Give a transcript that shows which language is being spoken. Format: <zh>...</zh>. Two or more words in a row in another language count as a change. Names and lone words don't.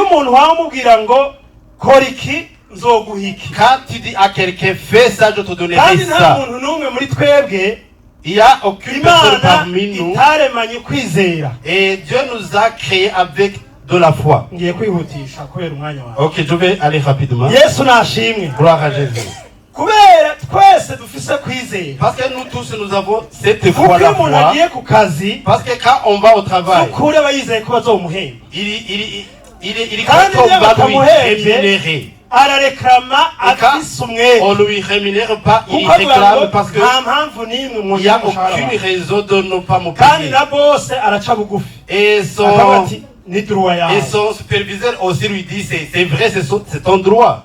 <fr>Quand tu dis à quelqu'un fais ça, je te donnerai ça. Il n'y a aucune personne parmi nous. Et Dieu nous a créés avec de la foi. Ok, je vais aller rapidement. Gloire à Jésus.</fr> <rn>kubera twese dufise kwizera.</rn> <fr>Parce que nous tous nous avons cette foi la foi. Parce que quand on va au travail,</fr> <rn>ukuri aba yizeye ko bazomuhemba.</rn> <fr>Il quand on va lui rémunérer. On lui rémunère pas, il réclame parce que il n'y a aucune raison de ne pas me payer. Et son superviseur aussi lui dit c'est vrai, c'est ton droit.</fr>